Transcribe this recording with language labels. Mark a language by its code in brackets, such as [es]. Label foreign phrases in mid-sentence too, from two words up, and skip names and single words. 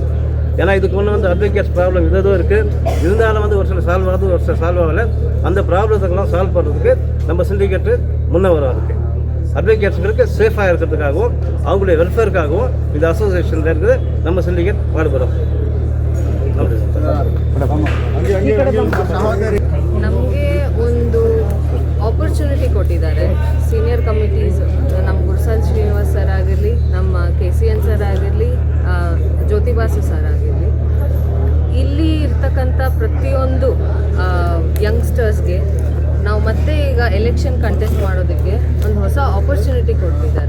[ta] ஏன்னா இதுக்கு ஒன்று வந்து [en] advocates problem [ta] இதுவும் இருக்குது, இருந்தாலும் வந்து ஒரு சில சால்வ் ஆகுது, ஒரு சில சால்வ் ஆகலை. அந்த ப்ராப்ளத்துக்கெல்லாம் சால்வ் பண்ணுறதுக்கு நம்ம சிண்டிகேட்டு முன்னே வரும். அதுக்கு அட்வொகேட்ஸுங்களுக்கு சேஃபாக இருக்கிறதுக்காகவும் அவங்களுடைய வெல்ஃபேருக்காகவும் இந்த அசோசியேஷனில் இருக்குது நம்ம சிண்டிகேட் பாடுபடும். [kn] ನಮಗೆ ಒಂದು ಆಪರ್ಚುನಿಟಿ ಕೊಟ್ಟಿದ್ದಾರೆ [en] senior committees, [kn] ನಮ್ಮ ಗುರುಸಾಲ್ ಶ್ರೀನಿವಾಸ್ ಸರ್ ಆಗಿರಲಿ, ನಮ್ಮ KCN ಸರ್ ಆಗಿರಲಿ, ಜ್ಯೋತಿಬಾಸು ಸರ್ ಆಗಿರಲಿ, ಇಲ್ಲಿ ಇರ್ತಕ್ಕಂಥ ಪ್ರತಿಯೊಂದು ಯಂಗ್ಸ್ಟರ್ಸ್ಗೆ ನಾವು ಮತ್ತೆ ಈಗ [en] election contest [kn] ಮಾಡೋದಕ್ಕೆ ಒಂದು ಹೊಸ ಆಪರ್ಚುನಿಟಿ ಕೊಟ್ಟಿದ್ದಾರೆ.